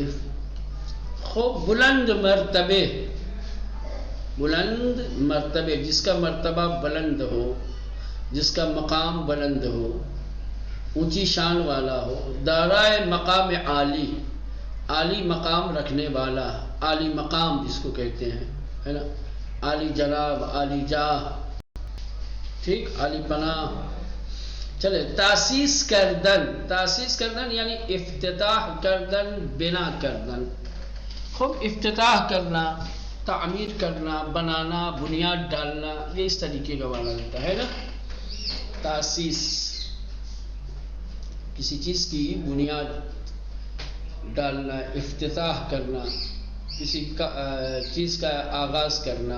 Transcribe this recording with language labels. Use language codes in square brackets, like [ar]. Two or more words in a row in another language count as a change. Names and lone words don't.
[ur] خوب بلند مرتبے جس کا مرتبہ بلند ہو، جس کا مقام بلند ہو، اونچی شان والا ہو، دارائے مقام عالی مقام رکھنے والا، عالی مقام جس کو کہتے ہیں، ہے نا، عالی جناب، عالی جاہ، ٹھیک، عالی پناہ. [fa] چلے تاسیس کردن یعنی افتتاح کردن، بنا کردن. [ur] خوب افتتاح کرنا، تعمیر کرنا، بنانا، بنیاد ڈالنا، یہ اس طریقے کا والا ہوتا ہے نا. تاسیس کسی چیز کی بنیاد ڈالنا، افتتاح کرنا، کسی چیز کا آغاز کرنا.